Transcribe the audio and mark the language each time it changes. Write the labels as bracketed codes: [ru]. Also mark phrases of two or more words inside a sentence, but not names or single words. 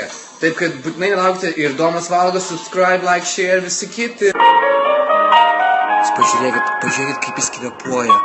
[lt] Taip, kad būtinai nelaukite ir Domas valgo, [en] subscribe, like, share, [lt] visi kiti. Pažiūrėkit, kaip jis kvėpuoja.